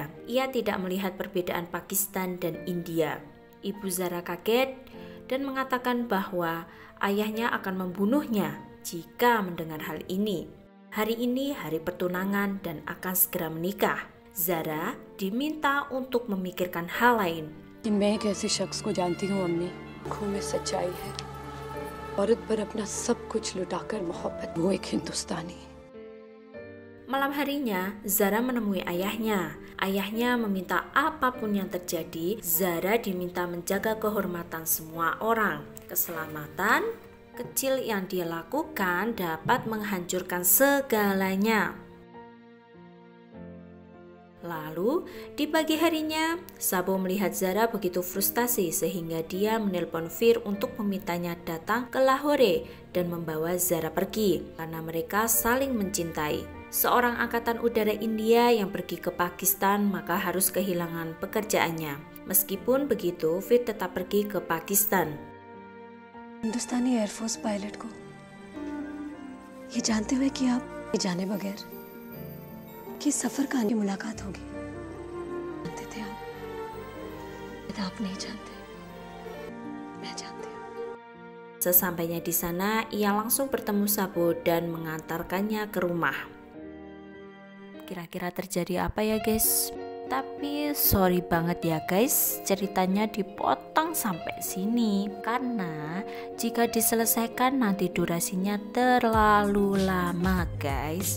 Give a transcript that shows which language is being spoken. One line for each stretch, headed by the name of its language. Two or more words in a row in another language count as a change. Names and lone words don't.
Indonesian: Ia tidak melihat perbedaan Pakistan dan India. Ibu Zara kaget dan mengatakan bahwa ayahnya akan membunuhnya jika mendengar hal ini. Hari ini hari pertunangan dan akan segera menikah. Zara diminta untuk memikirkan hal lain.
Hindi: मैं एक ऐसे शख्स को जानती हूँ अम्मी, आँखों में सच्चाई है, औरत पर अपना सब कुछ लुटाकर मोहब्बत, वो एक हिंदुस्तानी।
Indonesian: Malam harinya, Zara menemui ayahnya. Ayahnya meminta apapun yang terjadi, Zara diminta menjaga kehormatan semua orang. Keselamatan kecil yang dia lakukan dapat menghancurkan segalanya. Lalu, di pagi harinya, Sabo melihat Zara begitu frustasi sehingga dia menelpon Fir untuk memintanya datang ke Lahore dan membawa Zara pergi karena mereka saling mencintai. Seorang angkatan udara India yang pergi ke Pakistan maka harus kehilangan pekerjaannya. Meskipun begitu, Fit tetap pergi ke Pakistan.
Hindi: हिंदुस्तानी एयरफोर्स पायलट को ये जानते हुए कि आप ये जाने बगैर कि सफर का मुलाकात होगी, जानते थे आप नहीं जानते, मैं जानती हूँ.
Indonesian: Sesampainya di sana, ia langsung bertemu Sabo dan mengantarkannya ke rumah. Kira-kira terjadi apa ya guys? Tapi sorry banget ya guys, ceritanya dipotong sampai sini karena jika diselesaikan nanti durasinya terlalu lama guys.